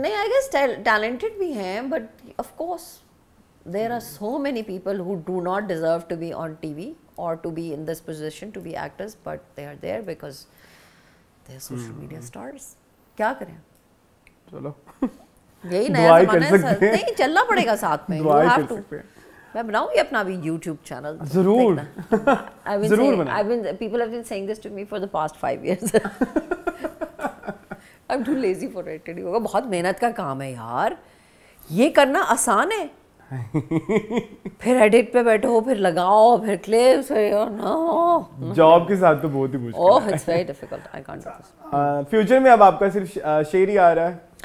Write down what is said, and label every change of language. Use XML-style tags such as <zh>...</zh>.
<en>نہیں, I guess talented بھی ہیں, but of course there are so many people who do not deserve to be on TV اور to be in this position to be actors, but they are there because they are social media stars.</en> <ur>کیا کریں, چلو یہی نیا زمانہ ہے, نہیں چلنا پڑے گا ساتھ میں.</ur> <en>You have to.</en> <ur>میں بناؤں گی اپنا بھی یوٹیوب چینل ضرور ضرور بنائیں.</ur> <en>People have been saying this to me for the past 5 years. I'm too lazy for it.</en> <ur>بہت محنت کا کام ہے یار, یہ کرنا آسان ہے. پھر ایڈٹ پہ بیٹھو, پھر لگاؤ, پھر کلپس, جاب کے ساتھ تو بہت ہی مشکل ہے.</ur> <en>Oh, it's very difficult. I can't do this.</en> <ur>Future میں اب آپ کا صرف شعر ہی آ رہا ہے؟</ur>